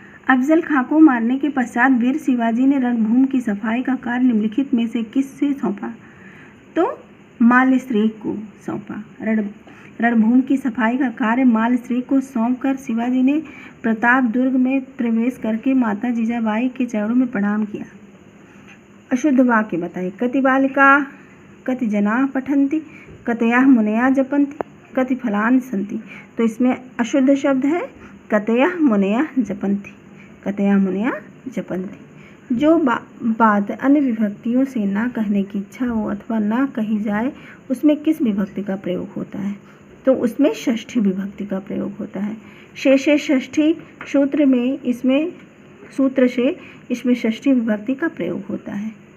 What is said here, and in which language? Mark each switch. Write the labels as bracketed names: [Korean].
[Hindi] अफजल खां को मारने के पश्चात वीर शिवाजी ने रणभूमि की सफाई का कार्य निम्नलिखित में से किससे सौंपा? तो मालश्री को सौंपा। रणभूमि की सफाई का कार्य मालश्री को सौंपकर शिवाजी ने प्रताप दुर्ग में प्रवेश करके माता जीजाबाई के चरणों में प्रणाम किया। अशुद्ध वाक्य बताइए। [Sanskrit] कति बालिका कति जना पठन्ति, कतयः मुनयः जपन्ति, कति फलानि सन्ति। [Hindi] तो इसमें अशुद्ध शब्द है [Sanskrit] कतयः मुनयः जपन्ति, कतयः मुनयः जपन्ति। [Hindi] जो बात अन्य विभक्तियों से ना कहने की इच्छा हो अथवा ना कही जाए उसमें किस विभक्ति का प्रयोग होता है? तो उसमें षष्ठी विभक्ति का प्रयोग होता है। शेषे षष्ठी सूत्र में इसमें षष्ठी विभक्ति का प्रयोग होता है।